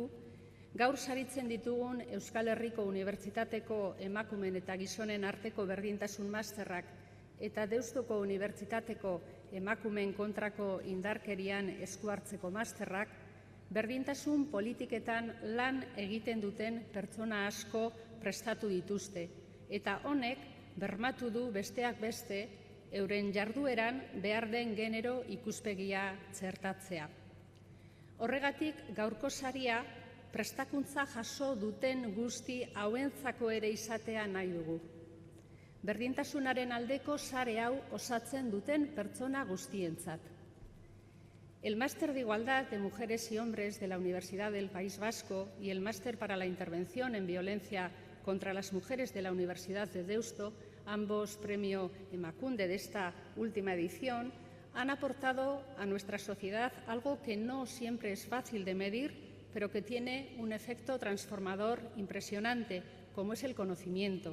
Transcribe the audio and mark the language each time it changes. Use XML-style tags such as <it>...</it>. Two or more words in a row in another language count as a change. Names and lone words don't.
<eu>Gaur saritzen ditugun Euskal Herriko Unibertsitateko emakumeen eta gizonen arteko berdintasun masterrak eta Deustuko Unibertsitateko emakumeen kontrako indarkerian esku hartzeko masterrak, berdintasun politiketan lan egiten duten pertsona asko prestatu dituzte, eta honek bermatu du besteak beste euren jardueran behar den genero ikuspegia txertatzea. Horregatik gaurko saria prestakuntza jaso duten guzti hauentzako ere izatea nahi dugu. Berdintasunaren aldeko sare hau osatzen duten pertsona guztientzat.</eu> <es>El Máster de Igualdad de Mujeres y Hombres de la Universidad del País Vasco y el Máster para la Intervención en Violencia contra las Mujeres de la Universidad de Deusto, ambos premio Emakunde de esta última edición, han aportado a nuestra sociedad algo que no siempre es fácil de medir, pero que tiene un efecto transformador impresionante, como es el conocimiento.</es>